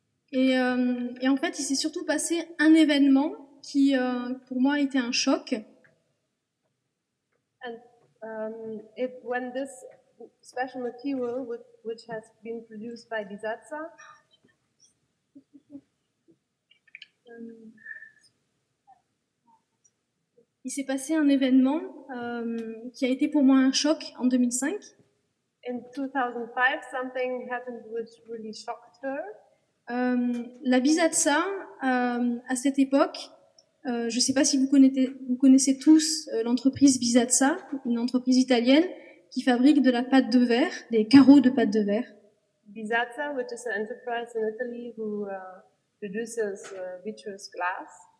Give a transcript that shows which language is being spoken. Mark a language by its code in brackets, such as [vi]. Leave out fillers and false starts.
[fr] Et en fait, il s'est surtout passé un événement qui, pour moi, était un choc. [en] And when this special material, which has been produced by Bisazza, [fr] il s'est passé un événement qui a été pour moi un choc en 2005. [en] In 2005, something happened which really shocked her. [fr] La Bisazza, à cette époque, je ne sais pas si vous connaissez tous l'entreprise Bisazza, une entreprise italienne qui fabrique de la pâte de verre, des carreaux de pâte de verre. [en] Bisazza, which is an enterprise in Italy who produces vitreous glass.